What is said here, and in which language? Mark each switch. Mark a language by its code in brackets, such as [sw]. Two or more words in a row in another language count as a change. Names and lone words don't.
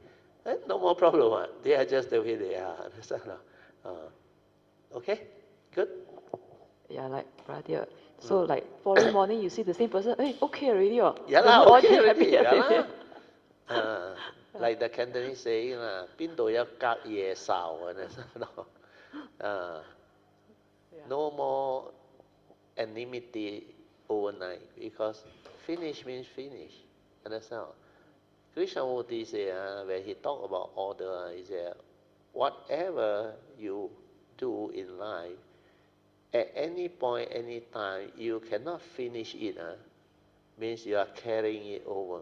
[en] No more problem. They are just the way they are. Understand? Okay? Good? Yeah, like brother. So like following morning you see the same person, hey, okay already. Yeah The lah, mood okay already already. Like the Cantonese saying, [yue] 邊度有隔夜仇, [en] no more enmity overnight, because finish means finish. Understand? Krishnamurti said, when he talked about order, he said, whatever you do in life, at any point, any time, you cannot finish it, means you are carrying it over.